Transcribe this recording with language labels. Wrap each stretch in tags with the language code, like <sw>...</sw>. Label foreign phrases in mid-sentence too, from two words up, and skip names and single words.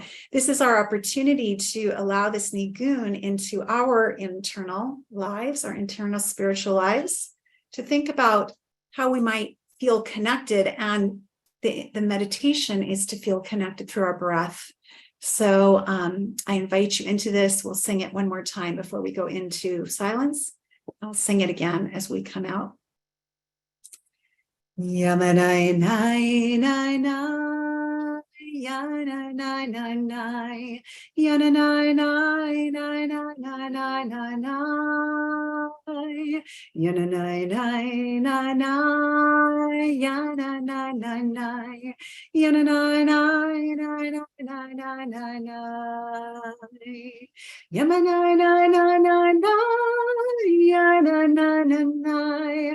<en>This is our opportunity to allow this nigun into our internal lives, our internal spiritual lives, to think about how we might feel connected. And the meditation is to feel connected through our breath. So I invite you into this. We'll sing it one more time before we go into silence. I'll sing it again as we come out. Yamanai nai nai nai yana na na na, yana na na na na na na na na, yana na na na na, yana na na na, yana na na na na na na na, yana na na na na na, yana na na na.</en>